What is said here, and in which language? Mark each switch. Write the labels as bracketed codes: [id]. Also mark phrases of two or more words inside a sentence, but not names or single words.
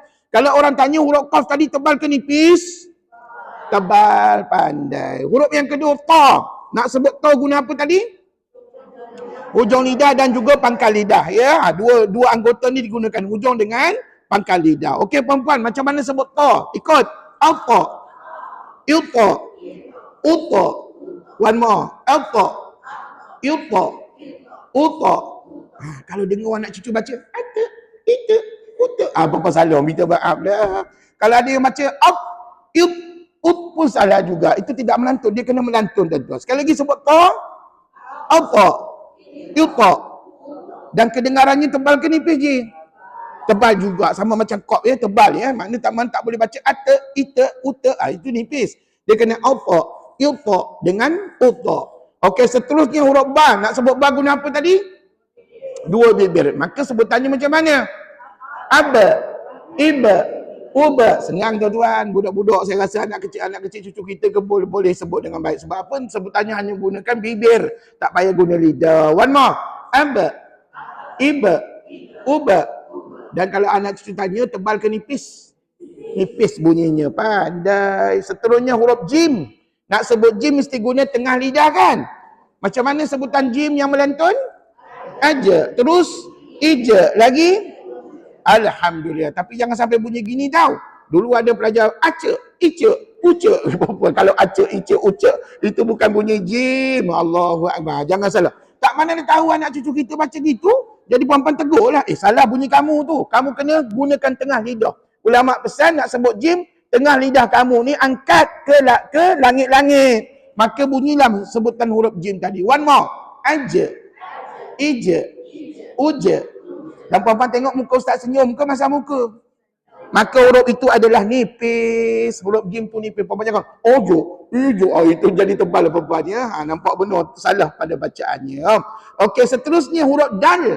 [ms] Kalau orang tanya huruf qaf tadi tebal ke nipis? Tebal, pandai. Huruf yang kedua, ta. Nak sebut ta guna apa tadi? Hujung lidah dan juga pangkal lidah. Ya, dua anggota ni digunakan, hujung dengan pangkal lidah. Okey perempuan, macam mana sebut ta? Ikut. Alta. Ilta. Uta. [en] One more. [ms] Alta. Ilta. Uta. Kalau dengar orang nak cucu baca, ata, ita, uta. Apa-apa salah, minta maaf dah. Kalau ada yang baca, ut pun salah juga. Itu tidak melantun. Dia kena melantun tuan-tuan. Sekali lagi sebut ta. Alta. Ilta. Dan kedengarannya tebal ke nipis je? Tebal juga. Sama macam kop ya. Tebal ya. Maknanya tak boleh baca ata, ita, uta. Itu nipis. Dia kena alta. Ilta. Dengan uta. Okey, seterusnya huruf ba. Nak sebut ba guna apa tadi? Dua bibir. Maka sebutannya macam mana? Aba. Iba. Uba. Senang tuan-tuan. Budak-budak saya rasa anak kecil cucu kita ke boleh sebut dengan baik. Sebab apa? Sebutannya hanya gunakan bibir. Tak payah guna lidah. [en] One more. [ms] Aba. Iba. Uba. Dan kalau anak cucu tanya tebal ke nipis? Nipis bunyinya. Pandai. Seterusnya huruf jim. Nak sebut jim mesti guna tengah lidah kan? Macam mana sebutan jim yang melantun? Aja. Terus ija. Lagi? Alhamdulillah. Tapi jangan sampai bunyi gini tau. Dulu ada pelajar aca, ica, uca. Kalau aca, ica, uca, itu bukan bunyi jim. [ar] الله أكبر. [ms] Jangan salah. Tak mana dia tahu anak cucu kita baca gitu. Jadi perempuan tegur lah. Salah bunyi kamu tu. Kamu kena gunakan tengah lidah. Ulama pesan nak sebut jim, tengah lidah kamu ni angkat ke langit-langit. Maka bunyilah sebutan huruf jim tadi. [en] One more. [ms] Aja. Ija. Uja. Dan perempuan tengok muka ustaz senyum ke masa muka? Maka huruf itu adalah nipis. Huruf jim pun nipis. Perempuan cakap, ojo, ijo. Itu jadi tebal perempuan ya. Nampak benar salah pada bacaannya. Okey, seterusnya huruf dal.